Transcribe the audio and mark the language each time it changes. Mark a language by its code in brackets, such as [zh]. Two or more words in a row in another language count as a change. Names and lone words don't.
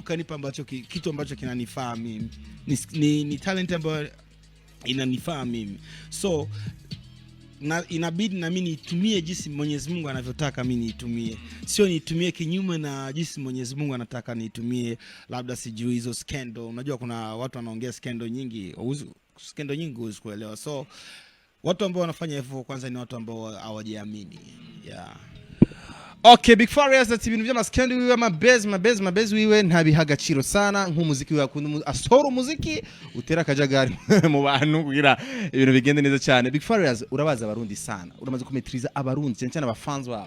[sw] kanipa ambacho kitu ambacho kinanifaa mimi ni talent ambayo inanifaa mimi so na inabidi na mimi nitumie jinsi Mwenyezi Mungu anavyotaka mimi nitumie sio nitumie kinyume na jinsi Mwenyezi Mungu anataka nitumie labda sijui hizo skendo unajua kuna watu wanaongea skendo nyingi usikuelewa so Watu ambao wanafanya hivyo kwanza ni watu ambao hawajiamini. [en] Yeah. [rn] Okay, Big Farious ati ibintu by'amaskendi wiwe amabezi wiwe ntabiha agaciro sana nk'umuziki wiwe akunda asora umuziki utera akajagari mu bantu kugira ibintu bigende neza cyane. Big Farious urabaza abarundi sana, uramaze kumetriza abarundi cyane cyane abafans babo.